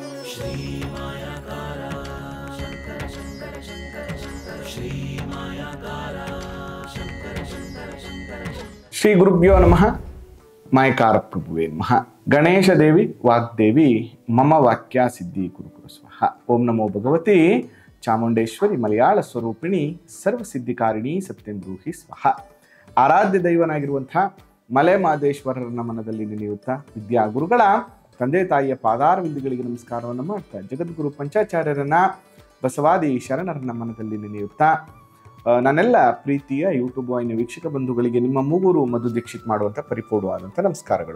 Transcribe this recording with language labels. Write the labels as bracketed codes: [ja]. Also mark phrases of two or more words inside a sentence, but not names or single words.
[sa] श्री मायाकारा शंकर शंकर शंकर शंकर श्री मायाकारा शंकर शंकर शंकर ಶ್ರೀ ಗುರುಭ್ಯೋ ನಮಃ. ಮಾಯಕಾರ ಪ್ರಭುವೇ ನಮಃ. ಗಣೇಶ ದೇವಿ ವಾಗ್ದೇವಿ ಮಮ ವಾಕ್ಯ ಸಿದ್ಧಿ ಕುರುಕುರು ಸ್ವಹ. ಓಂ ನಮೋ ಭಗವತಿ ಚಾಮುಂಡೇಶ್ವರಿ ಮಲಯಾಳ ಸ್ವರೂಪಿಣಿ ಸರ್ವಸಿದ್ಧಿಕಾರಿಣಿ ಸತ್ಯಂದ್ರೂಹಿ ಸ್ವಹ. [kn] ಆರಾಧ್ಯ ದೈವನಾಗಿರುವಂಥ ಮಲೆ ಮಾದೇಶ್ವರರನ್ನ ಮನದಲ್ಲಿ ನೆನೆಯುತ್ತಾ ವಿದ್ಯಾಗುರುಗಳ ತಂದೆ ತಾಯಿಯ ಪಾದಾರವಿಂದಗಳಿಗೆ ನಮಸ್ಕಾರವನ್ನು ಮಾಡ್ತಾ ಜಗದ್ಗುರು ಪಂಚಾಚಾರ್ಯರನ್ನ ಬಸವಾದಿ ಶರಣರನ್ನ ಮನದಲ್ಲಿ ನೆನೆಯುತ್ತಾ ನನ್ನೆಲ್ಲ ಪ್ರೀತಿಯ ಯೂಟ್ಯೂಬ್ ವಾಹಿನಿಯ ವೀಕ್ಷಕ ಬಂಧುಗಳಿಗೆ ನಿಮ್ಮ ಮೂಗೂರು ಮಧು ದೀಕ್ಷಿತ್ ಮಾಡುವಂಥ ಪರಿಪೂರ್ಣವಾದಂಥ ನಮಸ್ಕಾರಗಳು.